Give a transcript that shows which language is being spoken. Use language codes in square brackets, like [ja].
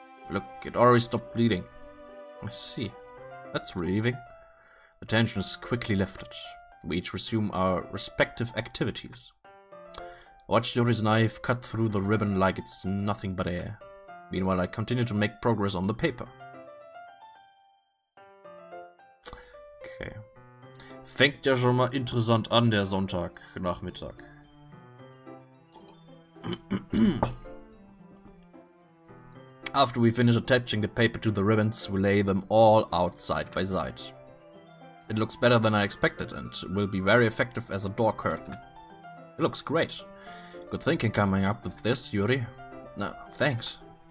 [en] Look, it already stopped bleeding. I see. That's relieving. The tension is quickly lifted. We each resume our respective activities. Watch Yuri's knife cut through the ribbon like it's nothing but air. Meanwhile, I continue to make progress on the paper. Okay. [de] Fängt ja schon mal interessant an, der Sonntagnachmittag. [en] After we finish attaching the paper to the ribbons, we lay them all out side by side. It looks better than I expected and will be very effective as a door curtain. It looks great. Good thinking coming up with this, Yuri. No, thanks.